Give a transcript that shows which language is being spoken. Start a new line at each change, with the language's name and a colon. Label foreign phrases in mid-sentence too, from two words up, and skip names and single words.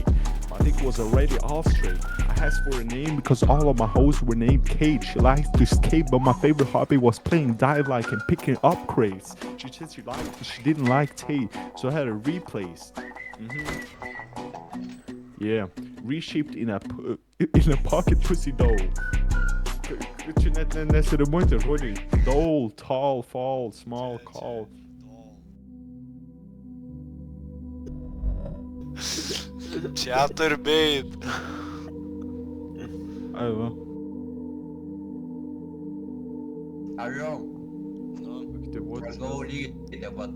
English: My dick was already all straight. I asked for a name because all of my hoes were named Kate. She liked to skate, but my favorite hobby was playing dive-like and picking up crates. She said she liked it, she didn't like Tate, so I had her replaced. Yeah, reshaped in a pocket pussy doll.
Lithuanian: Čia net nesirimuoti žodžiai.
English: Doll, tall, fall, small, call. Chatterbait.
Lithuanian: Ai va. Alio, Aktyvuoti. aš gavau lygiai dabar.